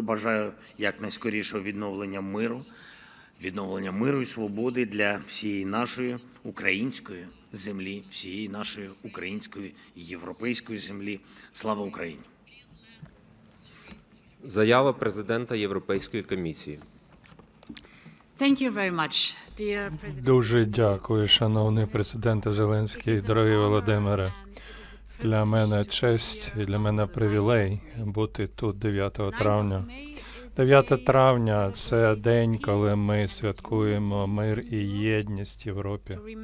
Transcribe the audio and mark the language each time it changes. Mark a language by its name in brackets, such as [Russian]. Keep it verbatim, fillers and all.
[Ukrainian] Бажаю якнайскорішого відновлення миру, відновлення миру і свободи для всієї нашої української землі, всієї нашої української і європейської землі. Слава Україні! Заява президента Європейської комісії. [English] Thank you very much, dear President. [Ukrainian] Дуже дякую, шановний президенте Зеленський, дорогий Володимире. Для мене честь і для мене привілей бути тут дев'ятого травня. дев'яте травня – це день, коли ми святкуємо мир і єдність в Європі.